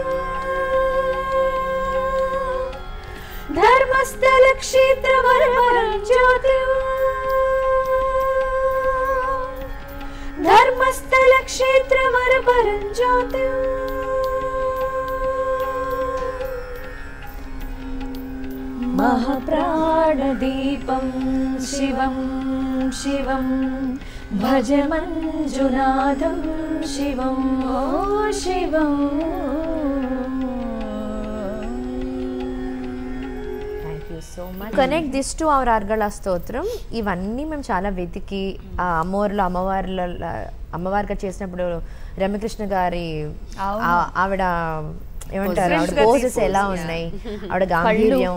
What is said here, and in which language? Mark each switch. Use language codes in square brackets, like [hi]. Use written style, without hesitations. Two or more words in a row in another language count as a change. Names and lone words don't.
[sa] धर्मस्थलक्षेत्रवरपरं ज्योतिम् धर्मस्थलक्षेत्रवरपरं ज्योतिम् महाप्राणदीपं शिवं शिवं भज मञ्जुनाथं शिवं ओ शिवं [en] so much connect this to our అర్గళ స్తోత్రం. [te] ఇవన్నీ మేము చాలా వెతికి ఆ అమ్మవారిగా చేసినప్పుడు రమ్యకృష్ణ గారి ఆవిడ ఏమంటారు ఆవిడ పోజెస్ ఎలా ఉన్నాయి, ఆవిడ గాంభీర్యం,